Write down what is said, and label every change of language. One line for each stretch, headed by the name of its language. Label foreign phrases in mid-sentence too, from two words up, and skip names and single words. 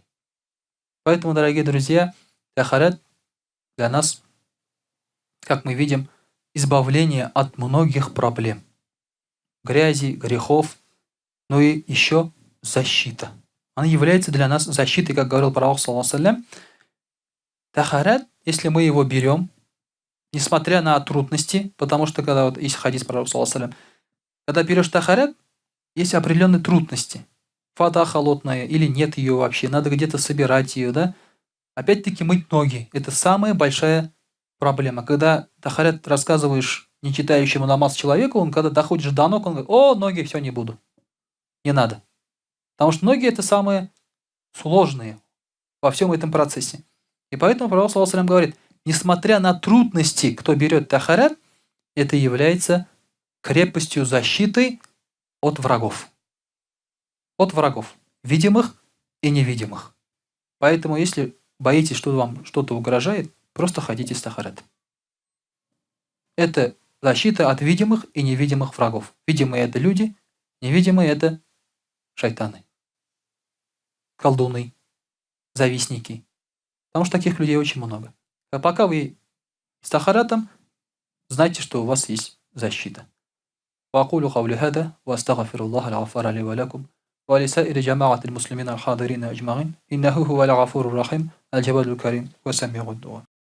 Russian: Поэтому, дорогие друзья, тахарат для нас, как мы видим, избавление от многих проблем. Грязи, грехов, но и еще защита. Она является для нас защитой, как говорил пророк,
Arabic: صلى الله عليه وسلم.
Russian: Тахарат, если мы его берем, несмотря на трудности, потому что когда вот есть хадис пророка,
Arabic: صلى الله عليه وسلم,
Russian: когда берешь тахарат, есть определенные трудности. Вода холодная или нет ее вообще, надо где-то собирать ее, да? Опять-таки мыть ноги. Это самая большая проблема. Когда тахарат рассказываешь не читающему намаз человеку, он когда доходишь до ног, он говорит: «О, ноги, все, не буду». Не надо. Потому что ноги это самые сложные во всем этом процессе. И поэтому пророк,
Arabic: صلى الله عليه وسلم,
Russian: говорит, несмотря на трудности, кто берет тахарат, это является крепостью защиты от врагов. От врагов. Видимых и невидимых. Поэтому, если боитесь, что вам что-то угрожает, просто ходите с тахаратом. Это защита от видимых и невидимых врагов. Видимые это люди, невидимые это шайтаны, колдуны, завистники. Потому что таких людей очень много. А пока вы с тахаратом, знайте, что у вас есть защита.
Arabic: وأقول قولي هذا وأستغفر الله الغفار لي ولكم ولسائر جماعة المسلمين الحاضرين أجمعين إنه هو الغفور الرحيم الجواد الكريم وسميع الدعاء.